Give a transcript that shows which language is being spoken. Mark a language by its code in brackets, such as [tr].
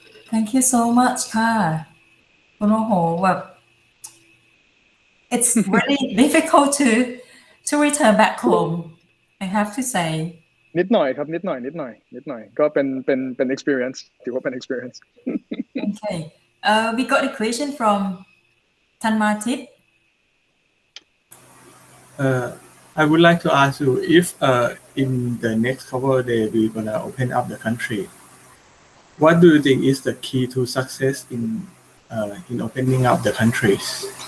[en] Thank you so much [th] ค่ะคุณโอโหแบบ [en] it's really difficult to return back home I have to say [th] นิดหน่อยครับนิดหน่อยก็เป็น experience ถือว่าเป็น experience [en] Okay we got a question from Tanmatit I would like to ask you if in the next couple of days we're gonna open up the country. What do you think is the key to success in opening up the countries?